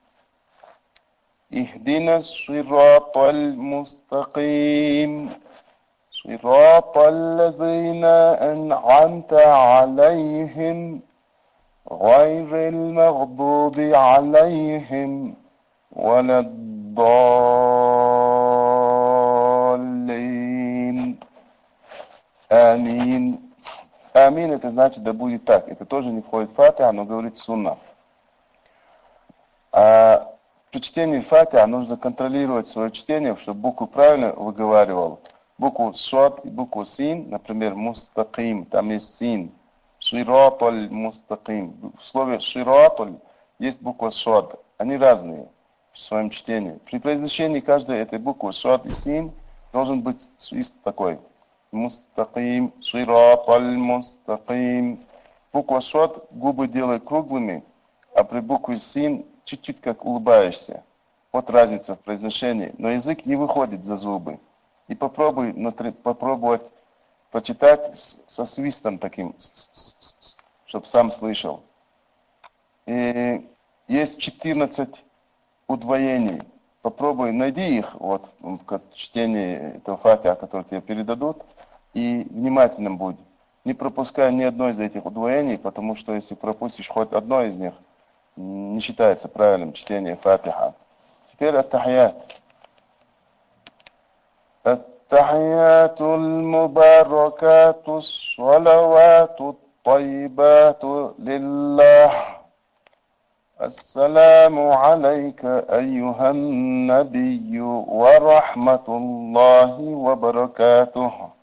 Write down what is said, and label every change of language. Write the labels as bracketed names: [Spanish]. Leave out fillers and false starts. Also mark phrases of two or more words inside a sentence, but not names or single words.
[Arabic] اهدنا الصراط المستقيم صراط الذين أنعمت عليهم غير المغضوب عليهم ولا الضالين آمين. [Russian] Амин это значит да будет так. Это тоже не входит в Фатиха, но говорит сунна. А при чтении Фатиха нужно контролировать свое чтение, чтобы букву правильно выговаривал. Букву шад и букву син, например, мустаким, там есть син. [Arabic] الصراط المستقيم. [Russian] В слове ширатуль есть буква шад. Они разные в своем чтении. При произношении каждой этой буквы шад и син должен быть свист такой. [Arabic] مستقيم الصراط المستقيم. [Russian] Буква шад губы делай круглыми, а при букве син чуть-чуть как улыбаешься. Вот разница в произношении. Но язык не выходит за зубы. И попробовать прочитать со свистом таким, чтобы сам слышал. И есть 14 удвоений. Попробуй, найди их вот в чтении этого Фатиха, который тебе передадут, и внимательным будь. Не пропускай ни одно из этих удвоений, потому что если пропустишь хоть одно из них, не считается правильным чтение Фатиха. Теперь ат-тахият. [Arabic] التحيات المباركات الصلوات الطيبات لله السلام عليك أيها النبي ورحمة الله وبركاته